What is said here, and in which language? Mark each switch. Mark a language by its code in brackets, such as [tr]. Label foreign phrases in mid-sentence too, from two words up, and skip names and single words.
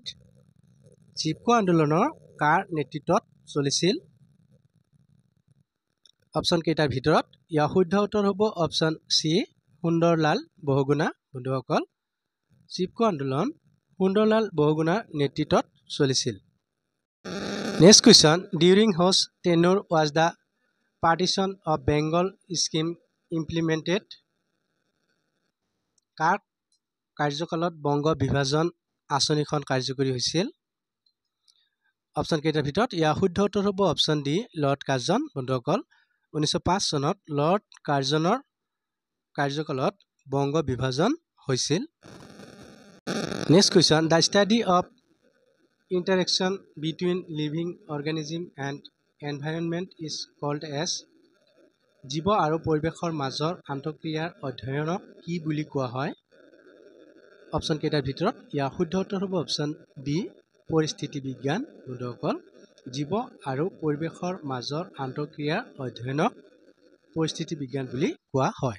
[as] চিপকো আন্দোলনৰ কাৰ নেতৃত্বত চলিছিল? অপশ্যন কেইটাৰ ভিতৰত ইয়াৰ শুদ্ধ উত্তৰ হ'ব অপশ্যন চি সুন্দৰলাল বহুগুণা। বন্ধুসকল, চিপকো আন্দোলন সুন্দৰলাল বহুগুণাৰ নেতৃত্বত চলিছিল। [en] Next question. During whose tenure was the partition of Bengal scheme implemented? [as] কাৰ কাৰ্যকালত বংগ বিভাজন আঁচনিখন কাৰ্যকৰী হৈছিল? অপশ্যন কেইটাৰ ভিতৰত ইয়াৰ শুদ্ধ উত্তৰ হ'ব অপশ্যন ডি লৰ্ড কাৰ্জন। বন্ধুসকল 1905 চনত লৰ্ড কাৰ্জনৰ কাৰ্যকালত বংগ বিভাজন হৈছিল। [en] next question. the study of interaction between living organism and environment is called as [as] জীৱ আৰু পৰিৱেশৰ মাজৰ আন্তঃক্ৰিয়াৰ অধ্যয়নক কি বুলি কোৱা হয়? অপশ্যন কেইটাৰ ভিতৰত ইয়াৰ শুদ্ধ উত্তৰ হ'ব অপশ্যন বি পৰিস্থিতি বিজ্ঞান। বন্ধুসকল জীৱ আৰু পৰিৱেশৰ মাজৰ আন্তঃক্ৰিয়াৰ অধ্যয়নক পৰিস্থিতি বিজ্ঞান বুলি কোৱা হয়।